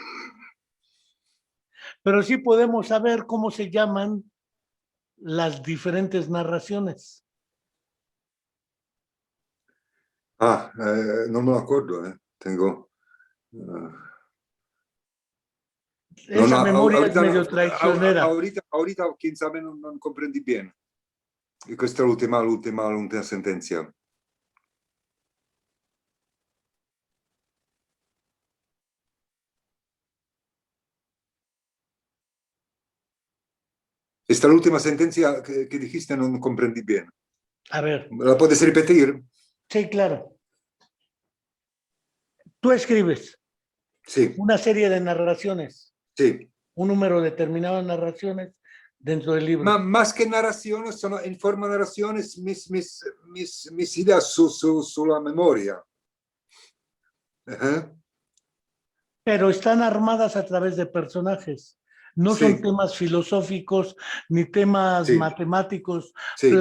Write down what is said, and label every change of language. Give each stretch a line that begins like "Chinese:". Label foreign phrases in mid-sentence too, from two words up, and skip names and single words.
Spanish: Pero sí podemos saber cómo se llaman las diferentes narraciones. No me lo acuerdo, Tengo... no, Esa no, memoria es ahorita, medio traicionera. ahorita, quién sabe,
Italian: non comprendi bene. E questa è l'ultima sentenza. Esta l'ultima sentenza che dijiste non comprendi bene.
Spanish: A ver, ¿La puedes repetir? sí, claro. Tú escribes Sí, una serie de narraciones,
Italian: sì.
Spanish: un número determinado de narraciones dentro del
Italian: Ma
Spanish: libro. más que narraciones,
Italian: sono in forma
Spanish: narraciones mis ideas
Italian: sulla memoria. Uh-huh.
Spanish: Pero están armadas a través de personajes. No son Sí, temas filosóficos ni temas sí, matemáticos sí,